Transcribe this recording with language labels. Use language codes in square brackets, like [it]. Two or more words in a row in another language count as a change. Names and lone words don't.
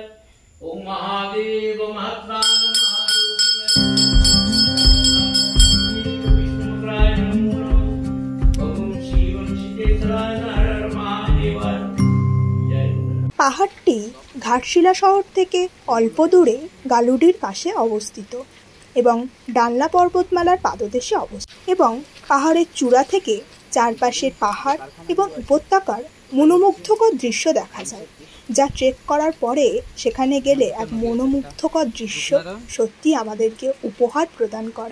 [sa] ओम महादेव महात्माय विष्णुपुत्राय नमो नमः। ओम शिवं सिद्धेश्वराय हर महादेवाय। [bn] পাহাড়টি ঘাটশিলা শহর থেকে অল্প দূরে গালুডির পাশে অবস্থিত এবং ডানলা পর্বতমালার পাদদেশে অবস্থিত, এবং পাহাড়ের চূড়া থেকে চারপাশের পাহাড় এবং উপত্যকার মনোমুগ্ধকর দৃশ্য দেখা যায়, যা ট্রেক করার পরে সেখানে গেলে এক মনোমুগ্ধকর দৃশ্য সত্যি আমাদেরকে উপহার প্রদান করে।